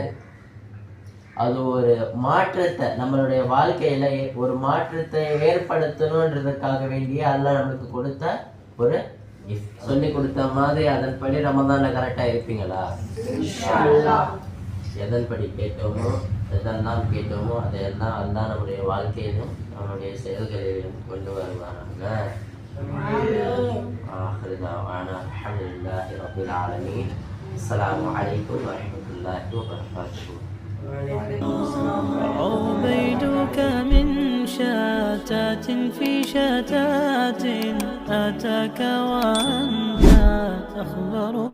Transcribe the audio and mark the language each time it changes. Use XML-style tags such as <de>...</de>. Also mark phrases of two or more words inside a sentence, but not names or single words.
<ta>அது ஒரு மாற்றத்தை நம்மளுடைய வாழ்க்கையில ஒரு மாற்றத்தை ஏற்படுத்தணுன்றதுக்காக வேண்டிய அல்லாஹ் நம்மளுக்கு கொடுத்த ஒரு கிஃப்ட். சொல்லி கொடுத்த மாதிரி அதன்படி ரமதான்ல கரெக்டாக இருப்பீங்களா? எதன்படி கேட்டோமோ எதெல்லாம் கேட்டோமோ அதையெல்லாம் அல்லாஹ் நம்முடைய வாழ்க்கையிலும் நம்மளுடைய செயல்களிலும் கொண்டு வருவாங்க.</ta> <ar>آخر دعوانا الحمد لله رب العالمين. السلام عليكم ورحمة الله وبركاته. عبيدك من شتات في شتات أتاك وأنت تخبر</ar>